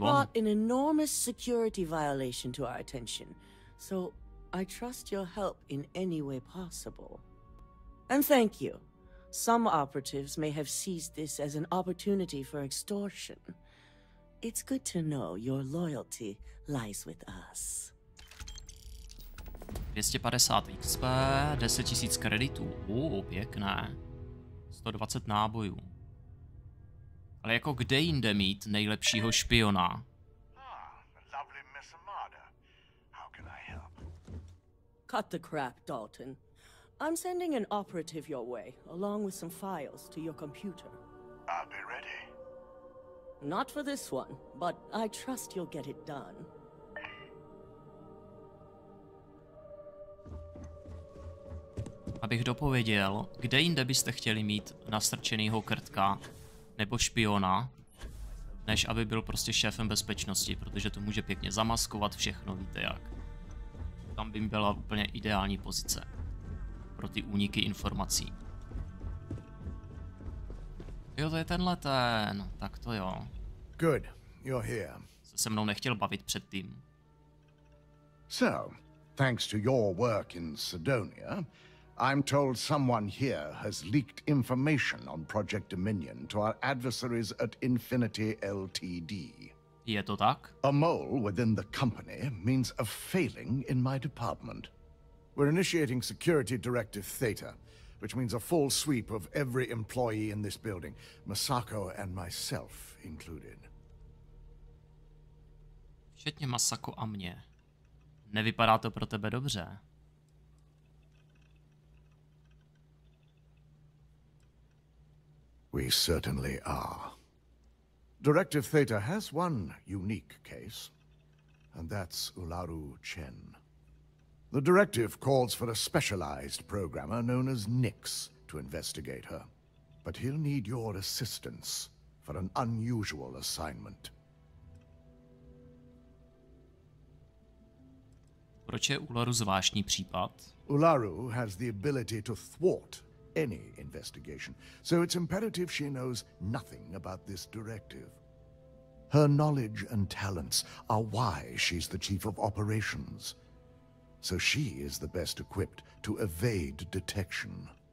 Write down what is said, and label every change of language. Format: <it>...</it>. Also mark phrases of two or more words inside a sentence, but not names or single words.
<en>You brought an enormous security violation to our attention, so I trust your help in any way possible. And thank you. Some operatives may have seized this as an opportunity for extortion. It's good to know your loyalty lies with us.</en> <cs>250 XP, 10 000 kreditů. Pěkné. 120 nábojů. Ale jako kde jinde mít nejlepšího špiona?</cs> <en>Cut the crap, Dalton. I'm sending an operative your way, along with some files to your computer. I'll be ready. Not for this one, but I trust you'll get it done.</en> <cs>Abych dopověděl, kde jinde byste chtěli mít nastrčenýho krtka nebo špiona, než aby byl prostě šéfem bezpečnosti, protože to může pěkně zamaskovat všechno, víte jak. Tam by byla úplně ideální pozice pro ty úniky informací. Jo, to je tenhle ten, tak to jo.</cs> <en>Good, you're here.</en> <cs>se mnou nechtěl bavit předtím.</cs> <en>So, thanks to your work in Sidonia, I'm told someone here has leaked information on Project Dominion to our adversaries at Infinity Ltd.</en> <cs>Je to tak?</cs> <en>A mole within the company means a failing in my department. We're initiating Security Directive Theta, which means a full sweep of every employee in this building, Masako and myself included.</en> <cs>Včetně Masako a mě. Nevypadá to pro tebe dobře.</cs> <en>We certainly are. Directive Theta has one unique case, and that's Ularu Chen. The directive calls for a specialized programmer known as Nix to investigate her, but he'll need your assistance for an unusual assignment.</en> <cs>Proč je Ularu zvláštní případ?</cs> <en>Ularu has the ability to thwart any investigation, so it's imperative she knows nothing about this directive. Her knowledge and talents are why she's the chief of operations, so she is the best equipped to evade detection.</en>